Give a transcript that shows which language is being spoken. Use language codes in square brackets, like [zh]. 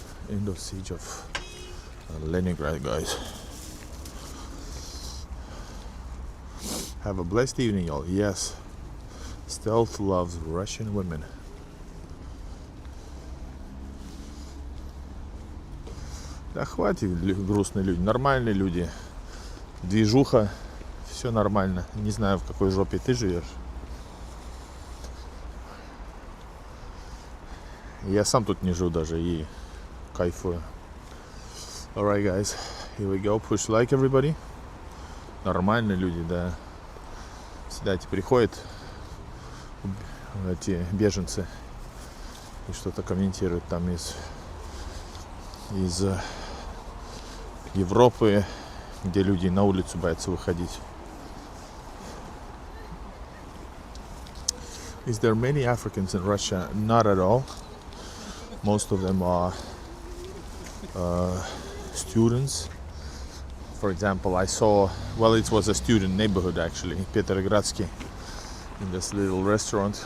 [en] End of siege of Leningrad, guys. Have a blessed evening, y'all. Yes, Stealth loves Russian women. [ru] Да хватит, грустные люди, нормальные люди. Движуха, все нормально. Не знаю, в какой жопе ты живешь. Я сам тут не живу даже и кайфую. [en] Alright, guys, here we go. Push like, everybody. [ru] Нормальные люди, да. Сюда эти приходят эти беженцы и что-то комментируют там из Европы, где люди на улицу боятся выходить. [en] Is there many Africans in Russia? Not at all. Most of them are students. For example, I saw, well, it was a student neighborhood actually, Petersburg, in this little restaurant.